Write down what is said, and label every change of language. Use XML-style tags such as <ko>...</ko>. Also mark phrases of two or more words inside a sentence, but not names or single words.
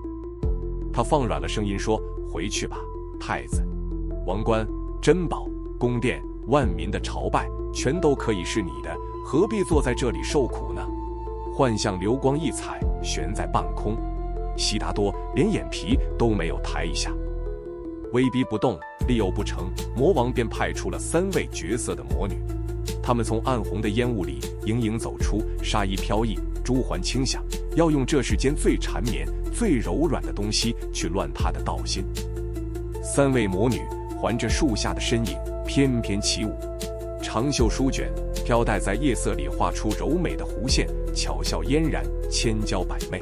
<zh>他放軟了聲音說：回去吧，太子，王冠、珍寶、宮殿、萬民的朝拜，全都可以是你的，何必坐在這裡受苦呢？幻象流光溢彩，懸在半空。悉達多連眼皮都沒有抬一下。威逼不動，力誘不成，魔王便派出了3位絕色的魔女。她們從暗紅的煙霧裡盈盈走出，紗衣飄逸，珠環輕響，要用這世間最纏綿、最柔軟的東西去亂他的道心。3位魔女環着樹下的身影翩翩起舞，長袖舒捲，飄帶在夜色裡畫出柔美的弧線，巧笑嫣然，千嬌百媚。</zh>